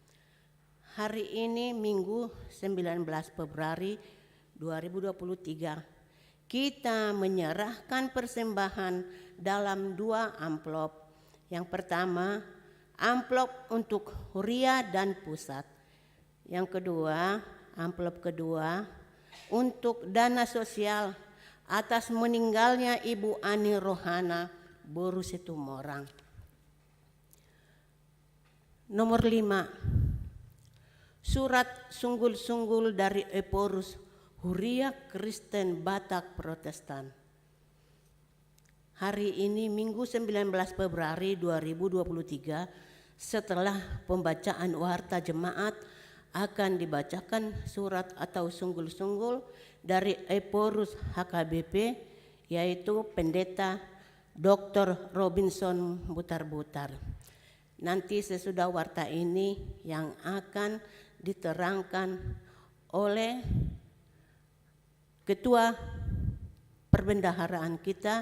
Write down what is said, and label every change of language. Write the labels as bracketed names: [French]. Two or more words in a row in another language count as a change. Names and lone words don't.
[Indonesian] Hari ini Minggu 19 Februari 2023 kita menyerahkan persembahan dalam 2 amplop. Yang pertama, amplop untuk Huria dan pusat. Yang kedua, amplop kedua untuk dana sosial atas meninggalnya Ibu Ani Rohana Boru Situmorang. Nomor 5, surat sunggul-sunggul dari Eporus Huria Kristen Batak Protestan. Hari ini Minggu 19 Februari 2023, setelah pembacaan warta jemaat akan dibacakan surat atau sunggul-sunggul dari Eporus HKBP, yaitu Pendeta Dr. Robinson Butar-Butar. Nanti sesudah warta ini yang akan diterangkan oleh Ketua Perbendaharaan kita.